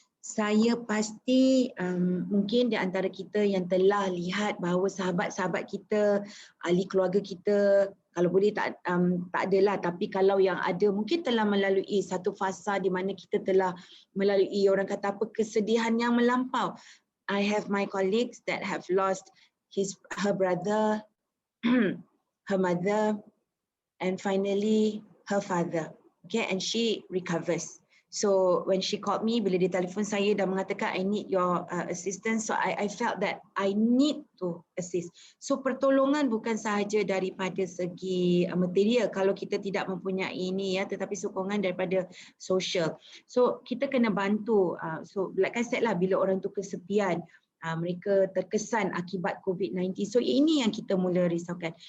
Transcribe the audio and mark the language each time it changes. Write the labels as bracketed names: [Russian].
[Malay] Saya pasti mungkin di antara kita yang telah lihat bahawa sahabat-sahabat kita, ahli keluarga kita, kalau boleh tak adalah, tapi kalau yang ada mungkin telah melalui satu fasa di mana kita telah melalui orang kata apa, kesedihan yang melampau. [English] I have my colleagues that have lost her brother, her mother, and finally her father. Okay, and she recovers. So when she called me, [Malay] bila dia telefon saya dan mengatakan [English] I need your assistance, so I felt that I need to assist. [Malay] So pertolongan bukan sahaja daripada segi material kalau kita tidak mempunyai ini tetapi sokongan daripada sosial. So kita kena bantu. [English] So like I said [Malay] lah, bila orang tu kesepian, mereka terkesan akibat COVID-19. So ini yang kita mula risaukan.